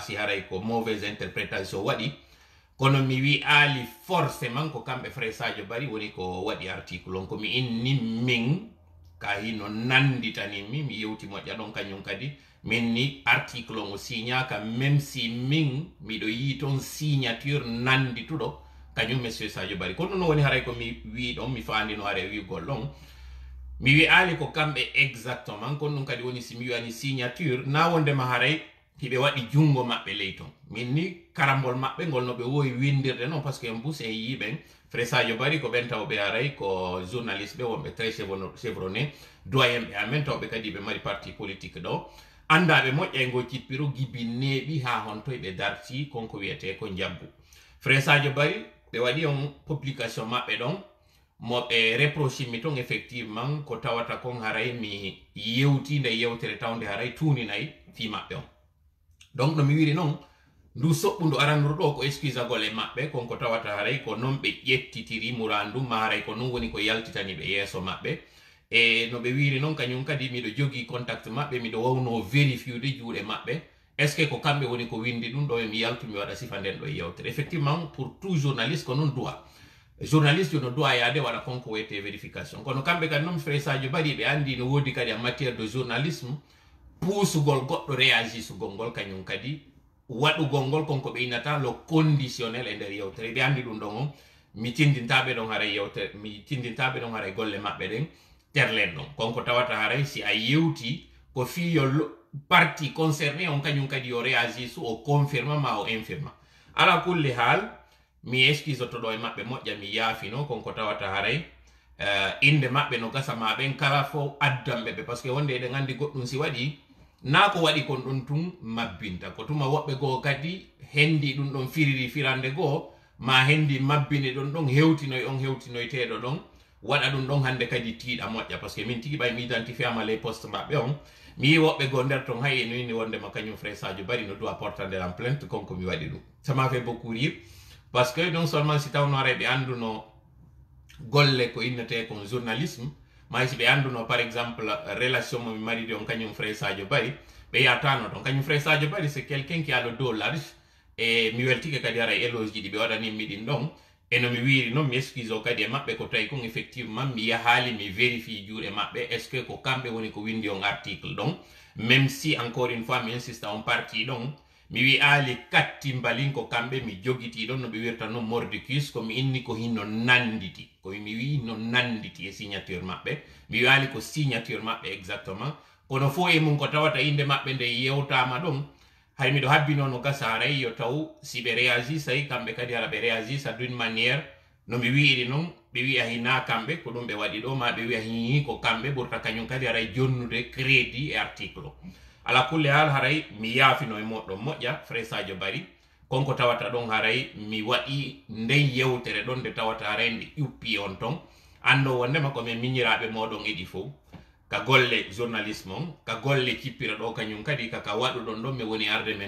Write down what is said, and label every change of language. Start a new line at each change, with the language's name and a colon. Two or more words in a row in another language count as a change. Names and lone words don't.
Fula: si haray ko
French: mauvaise interprétation
Fula: waɗi kono mi wi ali forcément ko kamɓe Frère Sadio Barry woni ko waɗi article on komi inni min ka hino nanditanimi mi yewti moƴƴa ɗon kañum kadi min ni article on o signaka
French: même si
Fula: min miɗo yi toon signature nandituɗo kañum monsieur Sadio Barry kono non woni haray ko mi wi ɗon mi fandino haray wigol ɗon mi wi ali ko kamɓe exactement kono ɗum kadi woni si mi wiwani signature na wondema haray hiɓe waɗi jungo maɓɓe ley ton min ni karambol maɓɓe ngol no ɓe wowi windirde noon
French: par ce que
Fula: en bus en yiɓen Frère Sadio Barry ko ɓen tawɓe haray ko journaliste ɓe wonɓe
French: très chevronné
Fula: doyen ɓe amen tawɓe kadi ɓe mari
French: parti politique
Fula: ɗo andaɓe moƴƴa e ngo cippiro gibi neeɓi ha hontoye ɓe darti konko wiyete ko jabbu Frère Sadio Barry ɓe waɗi on publication maɓɓe ɗon mo ɓe reproche mi ton effectivement ko tawata kon haray mi yewti nde yewtere tawde haray tuninayi fi maɓɓe on donc no mi wiri noon ndu soɓɓu ndu arandur ɗo ko excusagol e maɓɓe konko tawata haray ko noon ɓe ƴettitiri murandu ma haray ko noon woni ko yaltitani ɓe yeeso maɓɓe e no ɓe wiri noon kañum kadi miɗo jogi contact maɓɓe miɗo wawno vérifiude juuɗe maɓɓe
French: est ce que
Fula: ko kamɓe woni ko windi ɗum ɗo mi yaltu mi waɗa sifa nden ɗo e yewtere effectivement
French: pour tout journaliste
Fula: ko noon duwa journaliste yo no duwa yaade waɗa konko wiyete vérification kono kamɓe kadi noon Frère Sadio Barry ɓe andi no woodi kadi
French: en matière de journalisme
Fula: puusugol goɗɗo réagisugol ngol kañum kadi waɗugol ngol konko ɓe innata
French: le conditionnel
Fula: e nder yewtere ɓe andi ɗum ɗon on mi tindintaɓe ɗon haray yewtere mi tindintaɓe ɗon haray golle maɓɓe ɗen terlen ɗon konko tawata haray si a yewti ko fiyo
French: parti concerné
Fula: on kañum kadi yo réagisu o confirma ma o infirma ala kulli haal mi excuse to ɗo e maɓɓe moƴƴa mi yaafino konko tawata haray inde maɓɓe no gasa maɓen kala fo addanɓe ɓe
French: par ce que
Fula: wonde eɗen andi goɗɗum si waɗi na ko waɗi kon ɗon tun mabbinta ko tuma woɓɓe goo kadi hendi ɗum ɗon firiri firande goo ma hendi mabbine ɗon ɗon hewtinoy on hewtinoyteɗo ɗon waɗa ɗum ɗon hande kadi tiiɗa moƴƴa
French: par ce que
Fula: min tigi ɓay mi identifié ama
French: les poste
Fula: maɓɓe on mi yi woɓɓe goo nder ton hay eno inni wondema kañum Frère Sadio Barry no doit portande
French: en plainte
Fula: konko mi waɗi ɗum
French: ça m'a fait beaucoup rire parce que non seulement
Fula: si tawno ara ɓe anduno golle ko innete kon journalisme ma si ɓe anduno
French: par exemple
Fula: relation mo mi maridi on kañum Frère Sadio Barry ɓe yatano ton kañum Frère Sadio Barry
French: c'est quelqu'un qui a le dos large
Fula: e mi weltike kadi ara éloge ji ɗi ɓe waɗanimmi ɗin ɗon eno mi wiri noon mi excuse o kadi e maɓɓe ko tawi kon effectivement mi yahaali mi vérifie juuɗe maɓɓe
French: est ce que
Fula: ko kamɓe woni ko windi on article ɗon
French: même si encore une fois
Fula: mi insista on parti ɗon mi wi aali katti mbalin ko kamɓe mi jogiti ɗon no ɓe wirta noon mordicus komi inni ko hinno nanditi komi wi no nanditi e signature maɓɓe mi wi aali ko signature maɓɓe exactement kono fo e mum ko tawata inde maɓɓe nde yewtama ɗon hay miɗo habbino no gasa haray yo taw si ɓe réagis ay kamɓe kadi ara ɓe réagis d'une manière no mi wiiri noon ɓe wiya hina kamɓe ko ɗum ɓe waɗi ɗo ma ɓe wiya hihi ko kamɓe ɓurta kañum kadi aray jonnude crédit e article o ala kulle hal haray mi yaafino e moɗon moƴƴa Frère Sadio Barry konko tawata ɗon haray mi waɗi nden yewtere ɗon nde tawata haray nde ƴuppi on ton ando wondema komin miñiraɓe moɗon eɗi fof ka golle journalisme on ka golle cippira ɗo kañum kadi kaka waɗuɗon ɗon mi woni arde men